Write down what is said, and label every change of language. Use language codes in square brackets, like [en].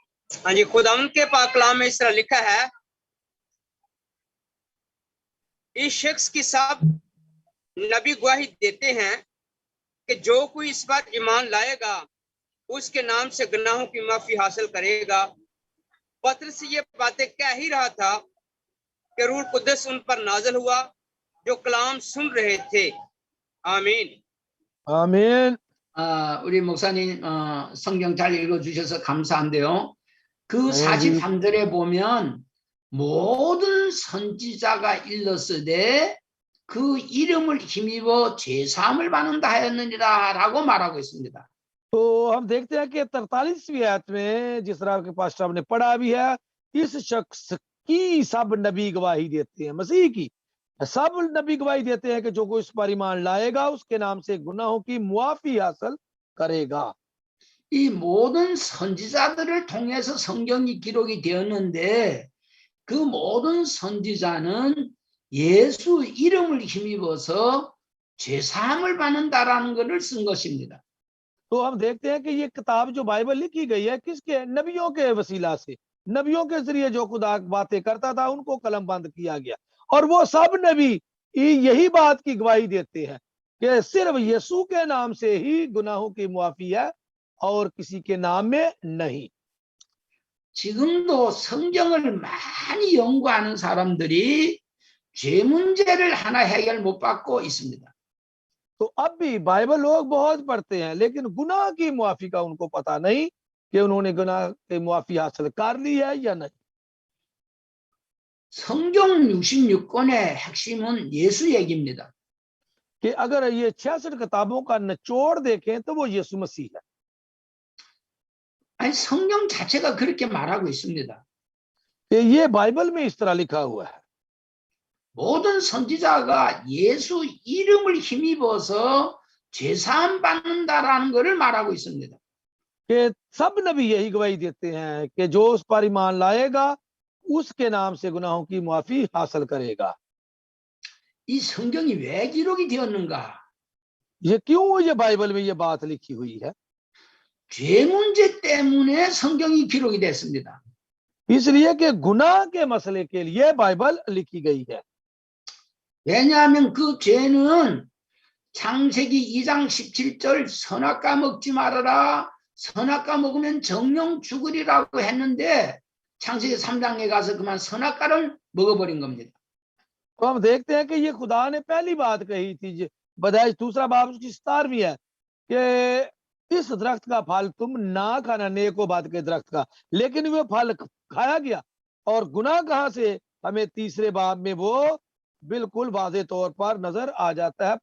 [hi] हाँ जी खुदावंद के पाक कलाम में इस तरह लिखा है इस शख्स की सब नबी गवाही देते हैं कि जो कोई इस पर ईमान लाएगा उसके नाम से गुनाहों की माफी हासिल करेगा। पतरस ये बातें कह ही रहा था कि रूह कुद्दस उन पर नाज़िल हुआ जो कलाम सुन रहे थे। आमीन आमीन [ko] 우리 목사님 성경 잘 읽어주셔서 감사한데요. 그 43절에 보면 모든 선지자가 일렀으되 그 이름을 힘입어 죄사함을 받는다 하였느니라 라고 말하고 있습니다. [hi] तो हम देखते हैं कि 43वीं आयत में जिस तरह के पास साहब ने पढ़ा भी है इस शख्स की सब नबी गवाही देते हैं मसीह की सब नबी गवाही देते हैं कि जो कोई इस पर ईमान लाएगा उसके नाम से गुनाहों की मुआफी हासिल करेगा। [ko] 이 모든 선지자들을 통해서 성경이 기록이 되었는데 그 모든 선지자는 예수 이름을 힘입어서 죄사함을 받는다라는 것을 쓴 것입니다. [hi] तो हम देखते हैं कि ये किताब जो बाइबल लिखी गई है किसके नबियों के वसीला से नबियों के जरिए जो खुदा बातें करता था उनको कलम बंद किया गया और वो सब नबी यही बात की गवाही देते हैं कि सिर्फ यीशु के नाम से ही गुनाहों की मुआफी है और किसी के नाम में नहीं। [ko] 지금도 성경을 많이 연구하는 사람들이 죄 문제를 하나 해결 못 받고 있습니다. [hi] तो अब भी बाइबल लोग बहुत पढ़ते हैं लेकिन गुनाह की मुआफी का उनको पता नहीं कि उन्होंने गुनाह की मुआफी हासिल कर ली है या नहीं। [ko] 성경 66권의 핵심은 예수 얘기입니다. [hi] कि अगर ये 66 किताबों का निचोड़ देखें तो वो यीशु मसीह है। [ko] 아니 성경 자체가 그렇게 말하고 있습니다. [hi] कि ये बाइबल में इस तरह लिखा हुआ है [ko] 모든 선지자가 예수 이름을 힘입어서 죄사함 받는다라는 것을 말하고 있습니다. [hi] कि सब नबी यही गवाही देते हैं कि जो उस पर ईमान लाएगा उसके नाम से गुनाहों की मुआफी हासिल करेगा। [ko] 이 성경이 왜 기록이 되었는가? [hi] ये क्यों ये बाइबल में ये बात लिखी हुई है? [ko] 죄 문제 때문에 성경이 기록이 됐습니다. [hi] इसलिए कि गुनाह के मसले के लिए बाइबल लिखी गई है। [ko] 왜냐하면 그 죄는 창세기 2장 17절 선악과 먹지 말아라. 선악과 먹으면 정령 죽으리라고 했는데 창세기 3장에 가서 그만 선악과를 먹어버린 겁니다. [hi] तो हम देखते हैं कि ये खुदा ने पहली बात कही थी बदाई दूसरा बाब उसकी 17वीं है कि इस दरख्त का फल तुम ना खाना नेको बात के दरख्त का लेकिन वो फल खाया गया और गुनाह कहां से हमें तीसरे बाब में वो बिल्कुल वाज़े तौर पर नजर आ जाता है।